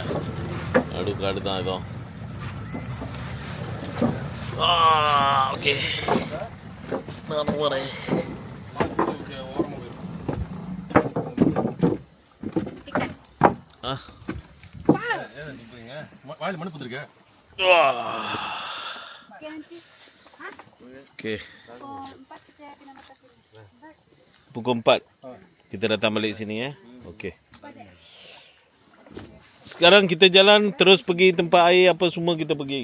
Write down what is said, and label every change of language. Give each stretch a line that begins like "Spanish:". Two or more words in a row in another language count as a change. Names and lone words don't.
Tamil: காடு தான் இதோ. ஓகே நான் போகிறேன். ஆ வாயில் மண்ணு புத்திருக்க.
Malay: oke. Pukul 4 kita datang balik sini ya. Okey. Sekarang kita jalan terus pergi tempat air apa semua kita pergi.